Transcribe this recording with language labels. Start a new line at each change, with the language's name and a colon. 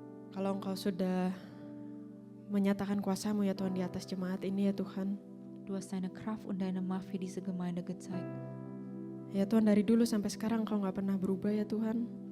Indonesian: Kalau Engkau sudah menyatakan kuasa-Mu ya Tuhan di atas jemaat ini ya Tuhan.
German: Du hast deine Kraft und deine Macht für diese Gemeinde gezeigt.
Indonesian: Ya Tuhan, dari dulu sampai sekarang Engkau gak pernah berubah ya Tuhan.